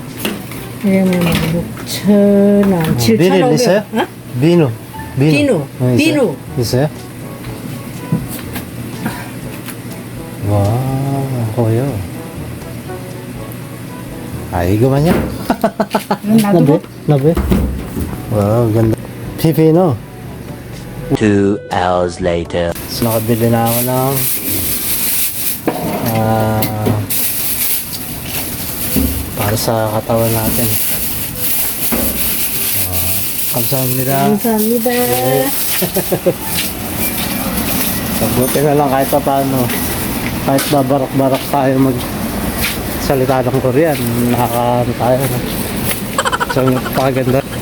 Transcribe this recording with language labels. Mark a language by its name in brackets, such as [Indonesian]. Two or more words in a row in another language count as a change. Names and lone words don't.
[Korean] 그러면 6,000원, 7,500원. 비누 있어요? 어? 비누. 비누. 있어요? 비누. 있어요? 와, 보여. 이거만요? 놔두고? [Filipino] 나be? Wow, ganda. Pipino. [English] 2 hours later. [Filipino] So, nakabili na ako ng para sa katawan natin. [Korean] Kamsahamnida. 감사합니다. [Filipino] Buti na lang kahit pa paano. Kahit babarak-barak tayo magsalita ng Korean, nakakaano tayo. No? So, napakaganda.